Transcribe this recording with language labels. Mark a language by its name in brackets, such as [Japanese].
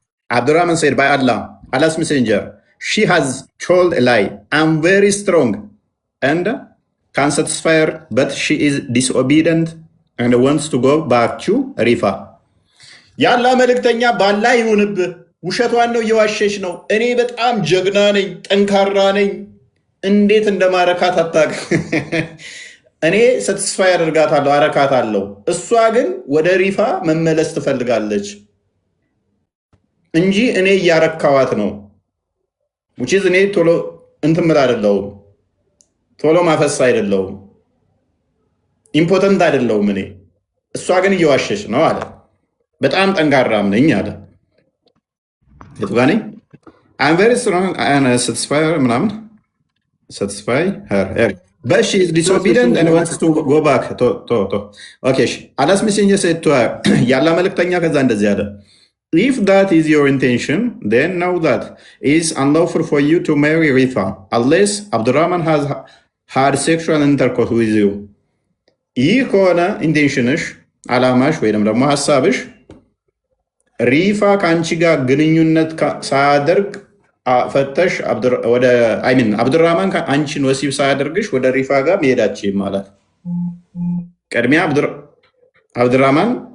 [English] Abdurrahman said, by Allah, Allah's messenger, she has told a lie. I'm very strong and can satisfy her, but she is disobedient and wants to go back to Rifa. [Amharic] ያላ መልእክተኛ ባላ ይሁንብህ፣ ውሸቷን ነው እየዋሸች ነው። እኔ በጣም ጀግና ነኝ፣ ጠንካራ ነኝ፣ እንዴት እንደማረካት አታውቅም። እኔ ሳቲስፋይ አደርጋታለሁ፣ አረካታለሁ። እሷ ግን ወደ ሪፋ መመለስ ትፈልጋለች እንጂ እኔ እያረካዋት ነው። [English] which is [Amharic] እኔ ቶሎ እንትን ምል አይደለሁም፣ ቶሎ ማፈስ አይደለሁም፣ ኢምፖተንት አይደለሁም እኔ። እሷ ግን እየዋሸች ነው አለ። በጣም ጠንካራም ነኝ አለ። የቱ ጋር ነኝ? [English] I'm very strong and satisfy her [Amharic] ምናምን [English] satisfy her. But she is disobedient and wants to go back. Okay. Allah's messenger said to her, [Amharic] ያላ መልእክተኛ ከዛ እንደዚህ አለ. [English] If that is your intention, then know that it is unlawful for you to marry Rifa unless Abdurrahman has had sexual intercourse with you. [Amharic] ይህ ከሆነ ኢንቴንሽንሽ፣ አላማሽ ወይም ደግሞ ሀሳብሽ ሪፋ ከአንቺ ጋር ግንኙነት ሳያደርግ ፈተሽ አብዱራህማን አንቺን ወሲብ ሳያደርግሽ ወደ ሪፋ ጋር መሄዳችም ማለት። ቅድሚያ አብዱራህማን